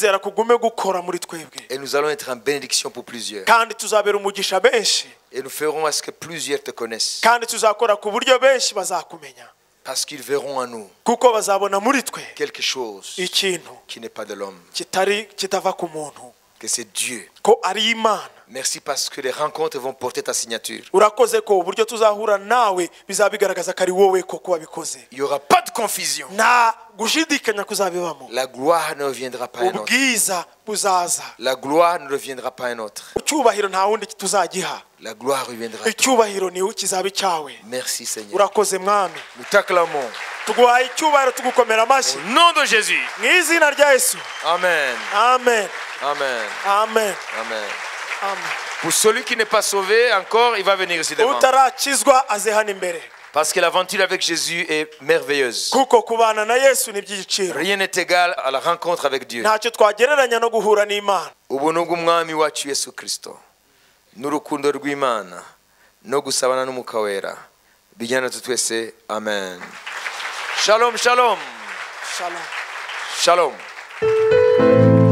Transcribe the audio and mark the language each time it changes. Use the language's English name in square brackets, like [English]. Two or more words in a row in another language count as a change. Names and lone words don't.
[French] Et nous allons être en bénédiction pour plusieurs. Et nous ferons à ce que plusieurs te connaissent. Parce qu'ils verront en nous quelque chose qui n'est pas de l'homme. que c'est Dieu. [Kinyarwanda] ko ari Imana. [French] Merci parce que les rencontres vont porter ta signature. [Kinyarwanda] Urakoze ko uburyo tuzahura nawe bizabigaragaza ko ari wowe koko wabikoze. [French] Il n'y aura pas de confusion. [Kinyarwanda] Na gushidikanya kuzabibamo. [French] La gloire ne reviendra pas à un autre. [Kinyarwanda] Ubwiza buzaza. [French] La gloire ne reviendra pas à un autre. [Kinyarwanda] Icyubahiro nta wundi tuzagiha. [French] La gloire reviendra. [Kinyarwanda] Icyubahiro ni ukizabe cyawe. [French] Merci Seigneur. [Kinyarwanda] Urakoze mwami. [French] Nous t'acclamons. [Kinyarwanda] Tuguhaye icyubahiro tugukomera amashyi. [French] Au nom de Jésus. [Kinyarwanda] Mu izina rya Yesu. Amen. Amen. Amen. Amen. Amen. Amen. [French] Pour celui qui n'est pas sauvé encore, il va venir ici devant. [Kinyarwanda] Utarakizwa aze hano imbere. [French] Parce que l'aventure avec Jésus est merveilleuse. [Kinyarwanda] Kuko kubana na Yesu ni by'igiciro. [French] Rien n'est égal à la rencontre avec Dieu. [Kinyarwanda] Ntacyo twagereranya no guhura n'Imana. Ubuntu bw'umwami wacu Yesu Kristo n'urukundo rw'Imana no gusabana n'Umwuka Wera bijyana twese. Amen. Shalom, shalom. Shalom. Shalom.